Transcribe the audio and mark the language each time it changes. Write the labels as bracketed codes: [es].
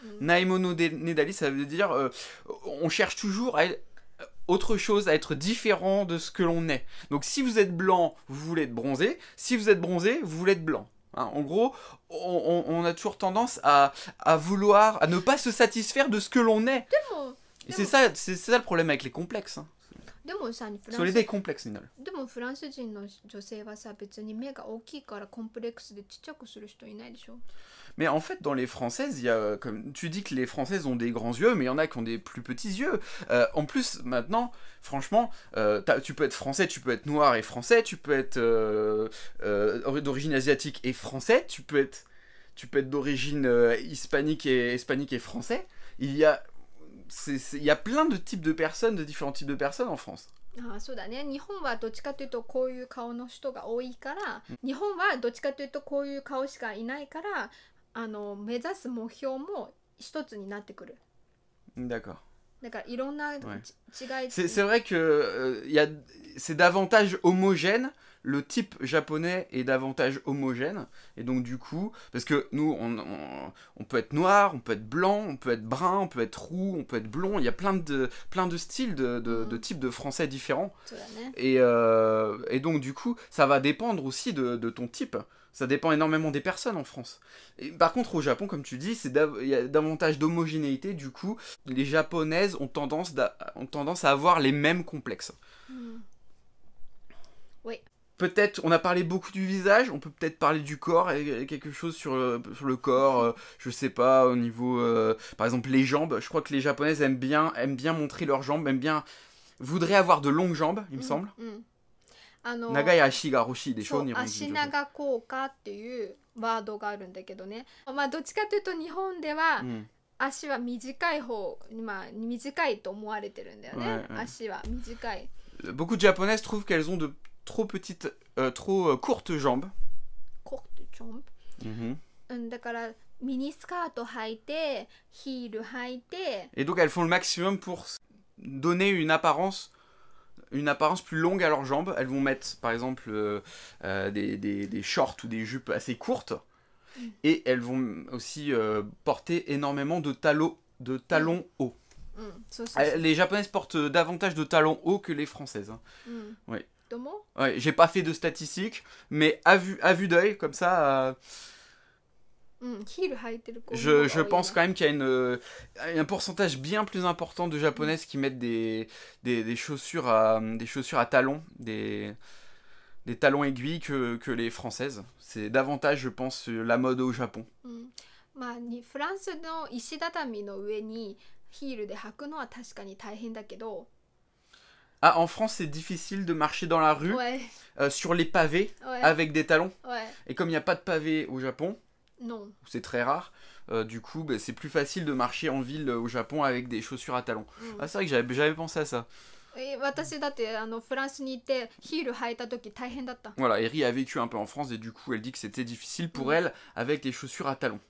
[fr] Naimono nedari, ça veut dire on cherche toujours à être autre chose, à être différent de ce que l'on est. Donc si vous êtes blanc, vous voulez être bronzé. Si vous êtes bronzé, vous voulez être blanc. Hein, en gros, on a toujours tendance à vouloir, à ne pas se satisfaire de ce que l'on est. Et c'est ça le problème avec les complexes. Hein. [ja] Soれでコンプレックスになる。でもフランス人の女性はさ、別に目が大きいからコンプレックスでちっちゃくする人いないでしょ。 [fr] Mais en fait, dans les Françaises, il y a, comme tu dis que les Françaises ont des grands yeux, mais il y en a qui ont des plus petits yeux. En plus, maintenant, franchement, tu peux être français, tu peux être noir et français, tu peux être d'origine asiatique et français, tu peux être d'origine hispanique et français. Il y a plein de types de personnes, de différents types de personnes en France. [ja] そうだね。日本はどっちかというとこういう顔の人が多いから、日本はどっちかというとこういう顔しかいないから、目指す目標も一つになってくる。 [fr] D'accord. [ja] だからいろんな違い。 [fr] C'est vrai que c'est davantage homogène. Le type japonais est davantage homogène. Et donc du coup, parce que nous, on peut être noir, on peut être blanc, on peut être brun, on peut être roux, on peut être blond. Il y a plein de styles, de types de français différents. Et donc du coup, ça va dépendre aussi de ton type. Ça dépend énormément des personnes en France. Et par contre, au Japon, comme tu dis, il y a davantage d'homogénéité. Du coup, les japonaises ont tendance à avoir les mêmes complexes. Oui. Peut-être, on a parlé beaucoup du visage, on peut peut-être parler du corps, et quelque chose sur le corps, je sais pas, au niveau, par exemple les jambes. Je crois que les japonaises aiment bien montrer leurs jambes, voudraient avoir de longues jambes, il me semble. [ja] Nagai ashi ga hoshii desho, nihon. Ashi naga koukaっていうワードがあるんだけどね。まあどっちかというと日本では足は短い方、短いと思われてるんだよね。足は短い。 [fr] Beaucoup de japonaises trouvent qu'elles ont de trop petites, trop courtes jambes. Courtes jambes. [ja] だからミニスカート履いて、ヒール履いて。 [fr] Et donc elles font le maximum pour donner une apparence plus longue à leurs jambes. Elles vont mettre par exemple des shorts ou des jupes assez courtes. Et elles vont aussi porter énormément de talons hauts. Les japonaises portent davantage de talons hauts que les françaises. Hein. Oui. Ouais, j'ai pas fait de statistiques, mais à vue d'œil, comme ça, je pense quand même qu'il y a un pourcentage bien plus important de japonaises qui mettent des chaussures à talons, des talons aiguilles que les françaises. C'est davantage, je pense, la mode au Japon. [ja] まあ、フランスの石畳の上にヒールで履くのは確かに大変だけど。 [fr] Ah, en France, c'est difficile de marcher dans la rue, sur les pavés, avec des talons. Et comme il n'y a pas de pavés au Japon, c'est très rare, du coup, c'est plus facile de marcher en ville au Japon avec des chaussures à talons. Ah, c'est vrai que j'avais pensé à ça. Voilà, Eri a vécu un peu en France et du coup elle dit que c'était difficile pour elle avec les chaussures à talons.